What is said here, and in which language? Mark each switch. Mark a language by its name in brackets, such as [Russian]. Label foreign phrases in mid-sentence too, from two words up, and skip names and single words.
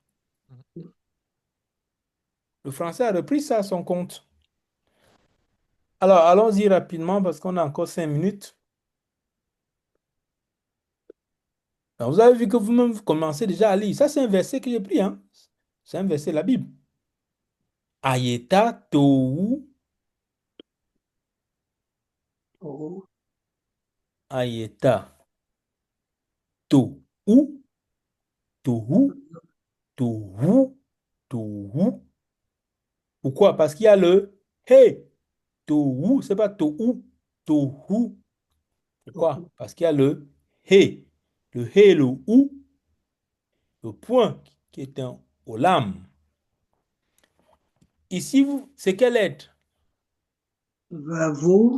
[French] Le français a repris ça à son compte. Alors, allons-y rapidement parce qu'on a encore 5 minutes. Alors, vous avez vu que vous-même vous commencez déjà à lire. Ça, c'est un verset que j'ai pris, hein. C'est un verset de la Bible. [Hebrew] היתה תהו, Oh. היתה תהו, תהו, תהו, תהו. [French] Pourquoi? Parce qu'il y a le he. Tohu, c'est pas tohu, tohu. Pourquoi? Parce qu'il y a le he. Le he et le ou, le point qui est un olam. Ici, c'est quelle lettre? Vavo.